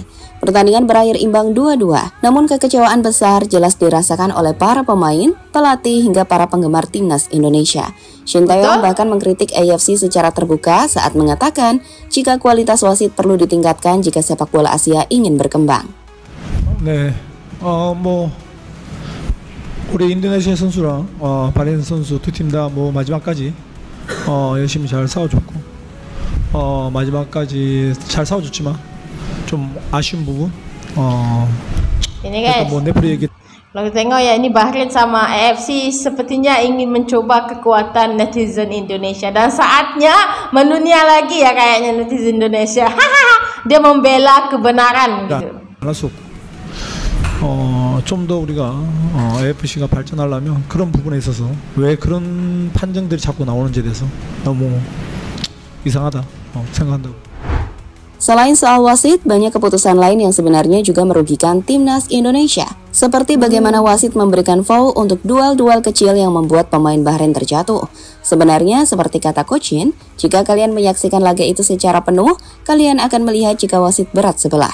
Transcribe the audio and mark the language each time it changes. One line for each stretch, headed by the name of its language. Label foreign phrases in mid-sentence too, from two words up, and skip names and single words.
Indonesian: Pertandingan berakhir imbang 2-2, namun kekecewaan besar jelas dirasakan oleh para pemain, pelatih, hingga para penggemar timnas Indonesia. Shin Tae-yong bahkan mengkritik AFC secara terbuka saat mengatakan jika kualitas wasit perlu ditingkatkan jika sepak bola Asia ingin berkembang.
Korean: 우리 인도네시아 선수랑 바레인 선수 두 팀 다 마지막까지 열심히 잘 싸워줬고 마지막까지 잘 싸워줬지만 좀 아쉬운 부분
Indonesian: ini guys,
Korean: 네프리 얘기
Indonesian: kalau tengok ya, ini Bahrain sama AFC sepertinya ingin mencoba kekuatan netizen Indonesia, dan saatnya mendunia lagi ya kayaknya netizen Indonesia. Dia membela kebenaran gitu.
Korean: 좀 더 우리가 AFC가 발전하려면 그런 부분에 있어서 왜 그런 판정들이 자꾸 나오는지에 대해서 너무 이상하다 생각한다고.
Indonesian: Selain soal wasit, banyak keputusan lain yang sebenarnya juga merugikan timnas Indonesia. Seperti bagaimana wasit memberikan foul untuk duel-duel kecil yang membuat pemain Bahrain terjatuh. Sebenarnya seperti kata Coach Shin, jika kalian menyaksikan laga itu secara penuh, kalian akan melihat jika wasit berat sebelah.